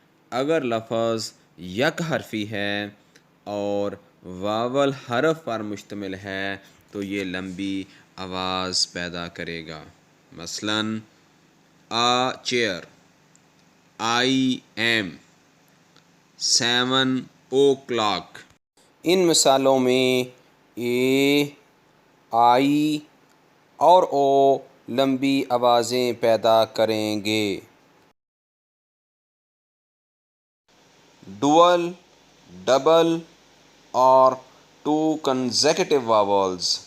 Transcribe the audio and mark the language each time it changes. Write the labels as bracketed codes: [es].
[ur] اگر لفظ یک حرفی ہے اور واول حرف پر مشتمل ہے تو یہ لمبی آواز پیدا کرے گا. مثلاً [en] a chair, I am, 7 o'clock. [ur] ان مثالوں میں اے، آئی اور او لمبی آوازیں پیدا کریں گے. [en] dual, double [ur] اور [en] two consecutive vowels.